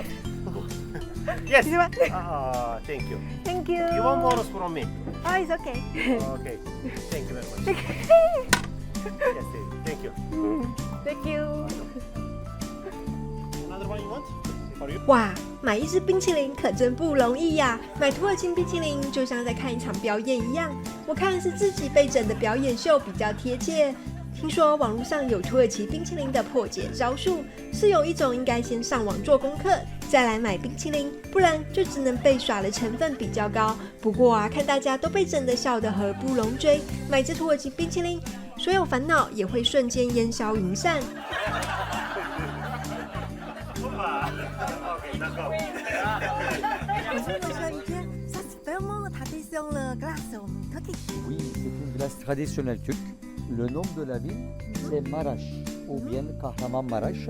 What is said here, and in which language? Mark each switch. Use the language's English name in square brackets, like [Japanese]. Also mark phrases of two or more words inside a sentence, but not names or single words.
[English] Yes. This one. Thank you. Thank you. You want bonus from me? Oh, it's okay. Okay. Thank you very much. Yes. Thank you. Thank you. Another one you want? For you? [Chinese] 哇，买一支冰淇淋可真不容易呀！买土耳其冰淇淋就像在看一场表演一样，我看是自己被整的表演秀比较贴切。听说网络上有土耳其冰淇淋的破解招数，是有一种应该先上网做功课，再来买冰淇淋，不然就只能被耍的成分比较高。不过看大家都被整的笑得合不拢嘴，买支土耳其冰淇淋，所有烦恼也会瞬间烟消云散。 [French] Oui, c'est une glace traditionnelle turque. Le nom de la ville, c'est Maraş ou bien Kahramanmaraş.